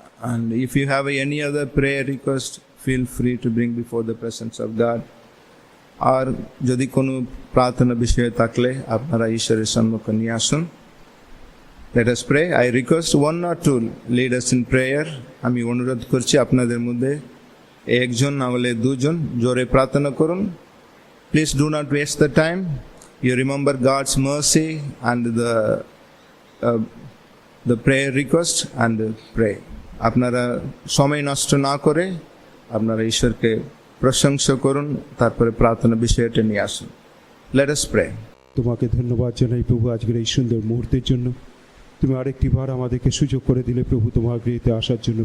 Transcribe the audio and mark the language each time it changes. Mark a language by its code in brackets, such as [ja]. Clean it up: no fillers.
[en] And if you have any other prayer request, feel free to bring before the presence of God. [bn] আর যদি কোনো প্রার্থনা বিষয়ে থাকলে আপনারা ঈশ্বরের সম্মুখে নিয়ে আসুন। [en] Let us pray. I request one or two lead us in prayer. [bn] আমি অনুরোধ করছি আপনাদের মধ্যে একজন না হলে দুজন জোরে প্রার্থনা করুন। [en] Please do not waste the time. You remember God's mercy and the prayer request and pray. [bn] আপনারা সময় নষ্ট না করে আপনারা ঈশ্বরকে প্রশংসা করুন, তারপরে প্রার্থনা বিষয়টা নিয়ে আসুন। [en] Let us pray. [bn] তোমাকে ধন্যবাদ জানাই প্রভু আজকের এই সুন্দর মুহূর্তের জন্য। তুমি আরেকটি বার আমাদেরকে সুযোগ করে দিলে প্রভু তোমার গৃহেতে আসার জন্য।